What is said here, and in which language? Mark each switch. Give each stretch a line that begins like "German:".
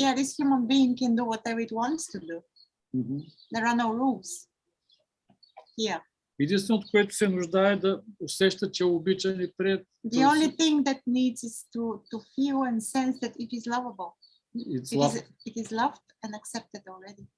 English: Yeah, this human being can do whatever it wants to do. Мгм. There are no rules here.
Bulgarian: Единственото, което се нуждае е да усеща, че е обичан и прият.
English: The only thing that needs is to feel and sense that it is lovable. It is loved and accepted already.